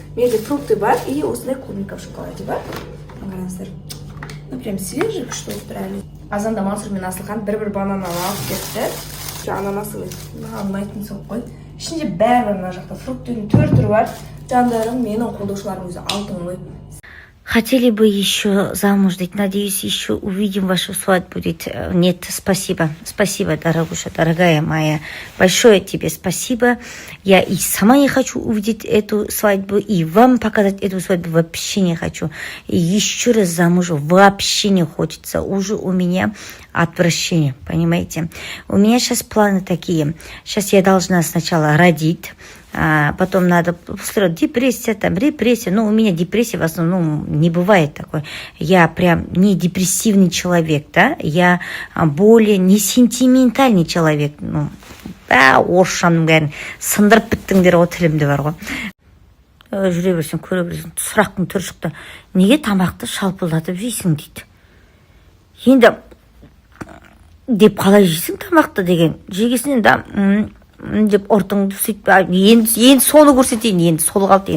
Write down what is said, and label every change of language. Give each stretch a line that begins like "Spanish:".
Kazakh: Менде фрукты бар и осындай
Russian: клубника в шоколаде
Kazakh: бар. Қараңыздар.
Russian: Ну прям свежий,
Kazakh: күшті болып тұр әлі. Азанда Мансұр мен Асылхан бір банан алып кетті. Ананасы маған ұнайтын соқ қой. Ішінде бәрі бар, мына жақта фруктының 4 түрі бар. Жандарым, менің қолдаушыларым өзі алтын ғой.
Russian: Хотели бы еще замуж дать. Надеюсь, еще увидим вашу свадьбу. Нет, спасибо. Спасибо, дорогуша, дорогая моя. Большое тебе спасибо. Я и сама не хочу увидеть эту свадьбу, и вам показать эту свадьбу вообще не хочу. И еще раз замуж вообще не хочется. Уже у меня отвращение, понимаете? У меня сейчас планы такие. Сейчас я должна сначала родить. Потом надо депрессия, там репрессия. Ну, у меня депрессия в основном не бывает такой. Я прям не депрессивный человек, да. Я более не сентиментальный человек.
Kazakh: Ну, орысшаның бәрін сындырып біттіңдер ғой тілімде бар ғой. Жүре берсең көре берсең сұрақтың түрі шықты. Неге тамақты шалпылдатып жейсің дейді. Енді деп қалай жейсің тамақты деген. Жегесінен да деп ұртыңды сөйтіп енді соны көрсетейін. Енді сол қалды.